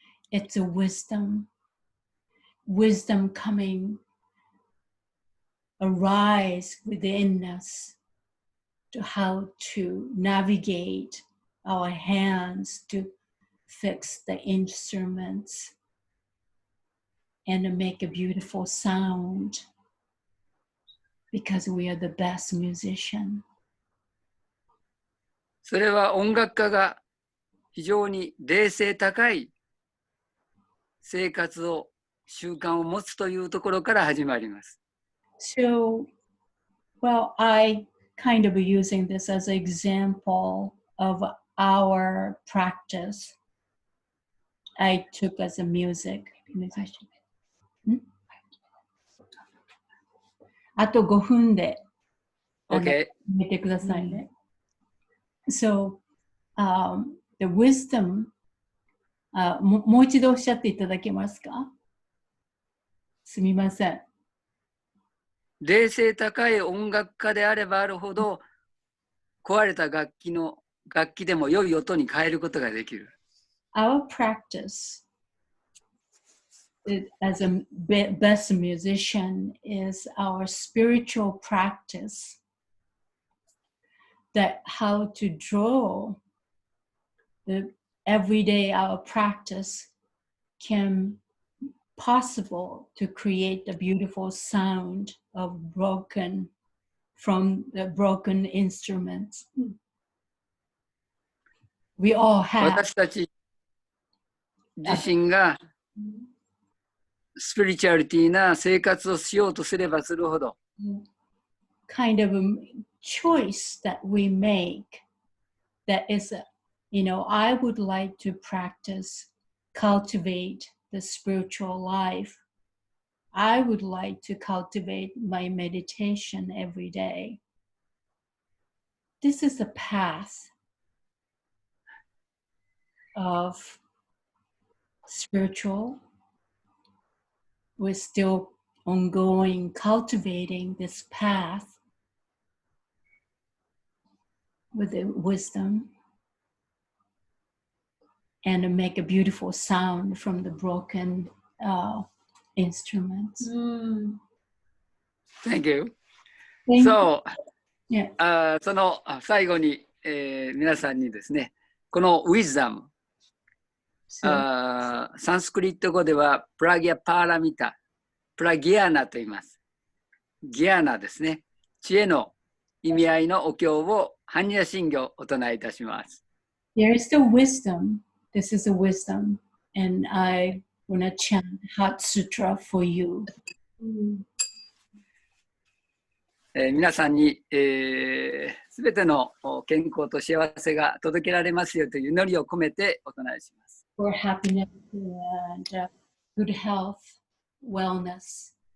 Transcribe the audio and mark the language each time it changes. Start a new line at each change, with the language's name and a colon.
English: It's a wisdom coming, arise within us to how to navigate our hands to fix the instruments and to make a beautiful sound because we are the best musician.
Japanese: それは音楽家が非常に冷静高い生活を習慣を持つというところから始まります。
English: So, well, I kind of using this as an example of our practice. I took as a musician.
Japanese: あと5分で OK。見てくださいね。
English: So, the wisdom,
Japanese: もう一度おっしゃっていただけますか？すみません。霊性高い音楽家であればあるほど、壊れた楽器でも良い音に変えることができる。
English: Our practice as a best musician is our spiritual practice. That how to draw the everyday our practice can possible to create the beautiful sound of from the broken instruments. We all have.
Japanese: 私たち自身がスピリチュアリティな生活をしようとすればするほど、
English: kind of a choice that we make that is, I would like to practice, cultivate the spiritual life. I would like to cultivate my meditation every day. This is a path of spiritual. We're still ongoing, cultivating this path with the wisdom and to make a beautiful sound from the broken instruments. Thank you. Thank So, Yeah.
Japanese: その最後に、皆さんにですね、この Wisdom、サンスクリット語ではプラギアパーラミタ、プラギアナと言います。ギアナですね。知恵の意味合いのお経を般若心経お唱えいたします。
English: There is the wisdom. This is a wisdom. And I want to chant Heart Sutra for you.
Japanese: 皆さんにすべての健康と幸せが届けられますようという祈りを込めてお唱えします。
English: For happiness and good health, wellness.